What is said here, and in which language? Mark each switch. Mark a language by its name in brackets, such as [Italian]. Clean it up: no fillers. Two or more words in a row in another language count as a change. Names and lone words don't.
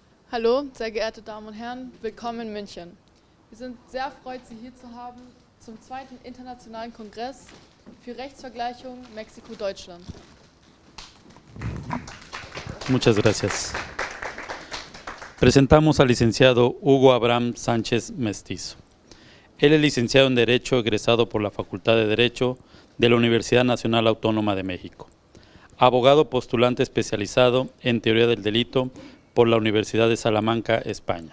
[German] Hallo, sehr geehrte Damen und Herren, willkommen in München. Wir sind sehr erfreut, Sie hier zu haben zum zweiten internationalen Kongress für Rechtsvergleichung Mexiko-Deutschland. [Spanish] Muchas gracias. Presentamos al licenciado Hugo Abraham Sánchez Mestizo. Él es licenciado en Derecho, egresado por la Facultad de Derecho de la Universidad Nacional Autónoma de México. Abogado postulante especializado en Teoría del Delito por la Universidad de Salamanca, España.